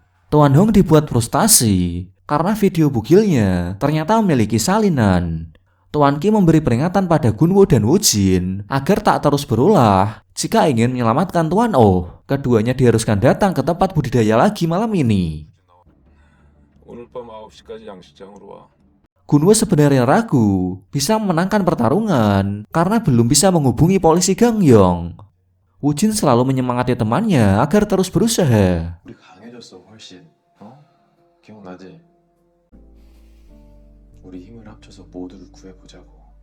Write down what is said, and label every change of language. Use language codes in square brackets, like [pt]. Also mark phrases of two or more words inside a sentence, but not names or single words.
[id] Tuan Hong dibuat frustasi karena video bugilnya ternyata memiliki salinan. Tuan Kim memberi peringatan pada Gunwo dan Wujin agar tak terus berulah jika ingin menyelamatkan Tuan Oh. Keduanya diharuskan datang ke tempat budidaya lagi malam ini. [ko] 오늘 밤 9시까지 양식장으로 와. [id] Gunwo sebenarnya ragu bisa memenangkan pertarungan karena belum bisa menghubungi polisi Gangyong. Wujin selalu menyemangati temannya agar terus berusaha. [ko] 우리 강해졌어 훨씬. 기억나지? 우리 힘을 합쳐서 모두를 구해보자고.